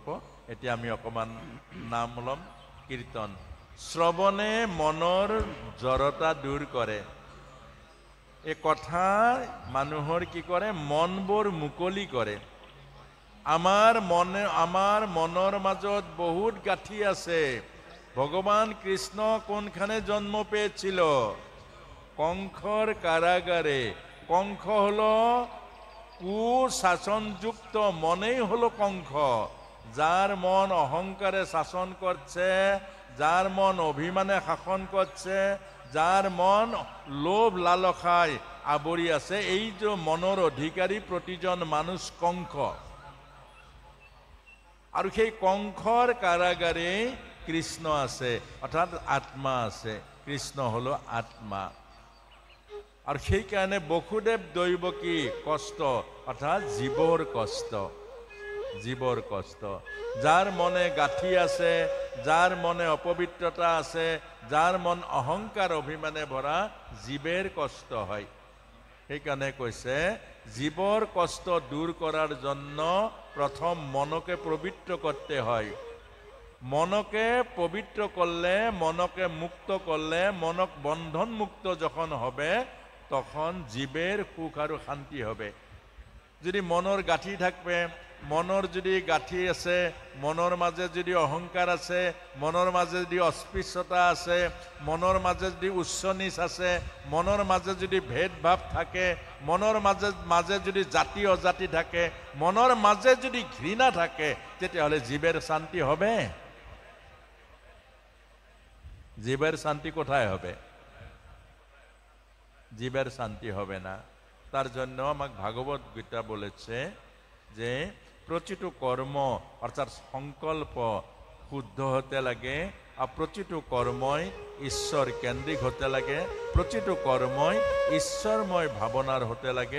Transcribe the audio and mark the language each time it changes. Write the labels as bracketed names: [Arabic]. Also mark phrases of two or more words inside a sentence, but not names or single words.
[Assamese] এতিয়া আমি অকণমান নাম ল'ম, কীৰ্তন। শ্ৰৱণে মনৰ জড়তা দূৰ কৰে। এই কথা মানুহৰ কি কৰে, মনবোৰ মুকলি কৰে। আমাৰ মনৰ মাজত বহুত গাঁঠি আছে। [Bangla] ভগবান কৃষ্ণ কোনখানে জন্ম পেয়েছিল? কংসর কারাগারে। কংস হলো কুশাসনযুক্ত, মনেই হলো কংস। যার মন অহংকারে শাসন করছে, যার মন অভিমানে শাসন করছে, যার মন লোভ লালসায় [Assamese] আবৰি আছে, এই যে মনৰ অধিকাৰী প্ৰতিজন মানুষ কংস। আৰু সেই কংসৰ কাৰাগাৰে কৃষ্ণ আছে, অৰ্থাৎ আত্মা আছে। [Bangla] কৃষ্ণ হলো আত্মা। [Assamese] আৰু সেইকাৰণে বসুদেৱ দৈৱকী কষ্ট, অৰ্থাৎ জীৱৰ কষ্ট, জীৱৰ কষ্ট। যাৰ মনে গাঁঠি আছে, যাৰ মনে অপবিত্ৰতা আছে, যাৰ মন অহংকাৰ অভিমানে ভৰা, জীৱেৰ কষ্ট হয়। সেইকাৰণে কৈছে [Bangla] জীবর কষ্ট দূর করার জন্য প্রথম মনকে পবিত্র করতে হয়। মনকে পবিত্র করলে, মনকে মুক্ত করলে, মনক বন্ধন মুক্ত যখন হবে তখন জীবের সুখ আর শান্তি হবে। যদি মনৰ গাঁঠি থাকবে, মনৰ যদি গাঁঠি আছে, মনৰ মাঝে যদি অহংকার আছে, মনৰ মাঝে যদি অস্পৃশ্যতা আছে, মনৰ মাঝে যদি উচ্চ নিচ আছে, মনৰ মাঝে যদি ভেদভাৱ থাকে, মনৰ মাঝে যদি জাতি অজাতি থাকে, মনৰ মাঝে যদি ঘৃণা থাকে, তেতিয়াহ'লে জীবের শান্তি হবে? জীবের শান্তি কোথায় হবে? জীবের শান্তি হবে না। তার জন্য আমাকে ভাগবত গীতা বলেছে যে প্রতিটো কর্ম অর্থাৎ সংকল্প শুদ্ধ হতে লাগে, আর প্রতিটো কর্মই ঈশ্বর কেন্দ্রিক হতে লাগে, প্রতিটো কর্মই ঈশ্বরময় ভাবনার হতে লাগে।